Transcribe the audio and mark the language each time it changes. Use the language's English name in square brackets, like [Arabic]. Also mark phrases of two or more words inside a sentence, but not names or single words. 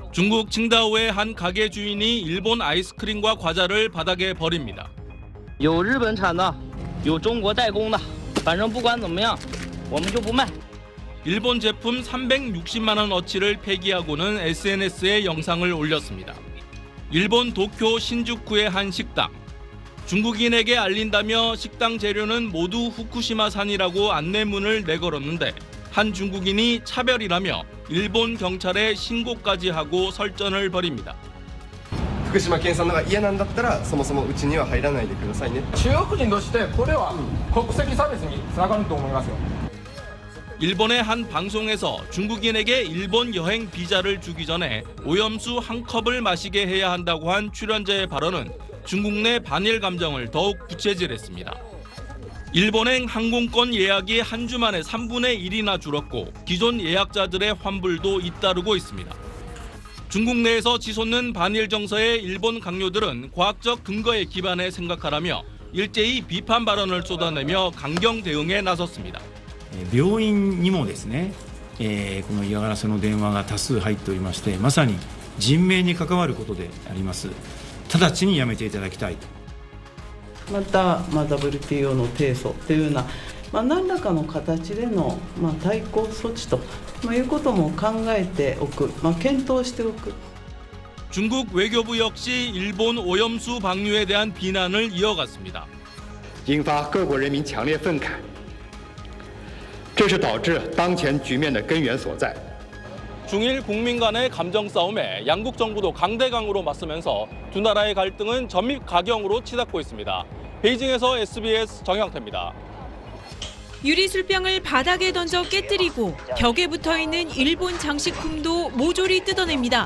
[Korean] 중국 칭다오의 한 가게 주인이 일본 아이스크림과 과자를 바닥에 버립니다. [Chinese] 有日本产的，有中国代工的，反正不管怎么样，我们就不卖。 [Korean] 일본 제품 360만 원어치를 폐기하고는 SNS에 영상을 올렸습니다. 일본 도쿄 신주쿠의 한 식당. 중국인에게 알린다며 식당 재료는 모두 후쿠시마산이라고 안내문을 내걸었는데 한 중국인이 차별이라며 일본 경찰에 신고까지 하고 설전을 벌입니다. [Japanese] 福島県産のが嫌なんだったらそもそもうちには入らないでくださいね。中国人としてこれは国籍差別につながると思いますよ。 [Korean] 일본의 한 방송에서 중국인에게 일본 여행 비자를 주기 전에 오염수 한 컵을 마시게 해야 한다고 한 출연자의 발언은 중국 내 반일 감정을 더욱 부채질했습니다. 일본행 항공권 예약이 한 주 만에 3분의 1이나 줄었고 기존 예약자들의 환불도 잇따르고 있습니다. 중국 내에서 치솟는 반일 정서에 일본 강요들은 과학적 근거에 기반해 생각하라며 일제히 비판 발언을 쏟아내며 강경 대응에 나섰습니다. [Japanese] 病院にもですね、この嫌がらせの電話が多数入っておりまして、まさに人命に関わることであります。直ちにやめていただきたいと。また、WTO の提訴というような、何らかの形での、対抗措置ということも考えておく、検討しておく。 [Korean] 중국 외교부 역시 일본 오염수 방류에 대한 비난을 이어갔습니다. [Chinese] 引发各国人民强烈愤慨，这是导致当前局面的根源所在。 [Korean] 중일 국민 간의 감정 싸움에 양국 정부도 강대강으로 맞서면서 두 나라의 갈등은 점입 가경으로 치닫고 있습니다. 베이징에서 SBS 정영태입니다. 유리술병을 바닥에 던져 깨뜨리고 벽에 붙어있는 일본 장식품도 모조리 뜯어냅니다.